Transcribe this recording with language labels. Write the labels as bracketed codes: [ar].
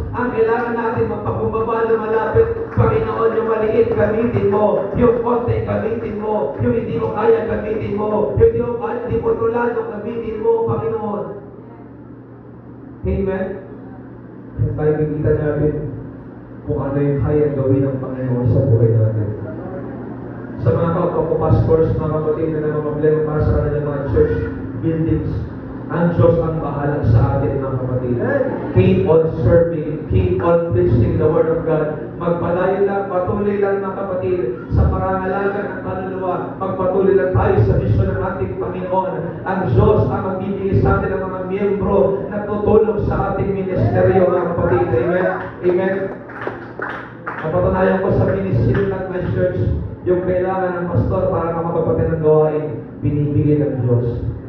[tl] Ang kailangan natin magpakumbaba na malapit, Panginoon, yung maliit gamitin mo, yung konti gamitin mo, yung hindi mo kaya gamitin mo, yung hindi mo kaya, hindi kontrolado gamitin mo, Panginoon. Amen? Yung tayo kikita natin kung ano yung kaya gawin ng Panginoon sa buhay natin. Sa mga kapapastors, mga kapatid na mga problema para sa kanilang mga church buildings, ang Diyos ang bahala sa atin, mga kapatid. [en] Keep on serving, keep on preaching the Word of God. [tl] Magpalayo lang, patuloy lang, mga kapatid, sa pangangalaga ng kaluluwa. Magpatuloy lang tayo sa misyon ng ating Panginoon. Ang Diyos ang magbibigay sa atin ng mga miyembro na tutulong sa ating ministeryo, mga kapatid. Amen? Amen? Napatunayan ko sa ministry ng my church, yung kailangan ng pastor para makapagpatid ng gawain, binibigay ng Diyos.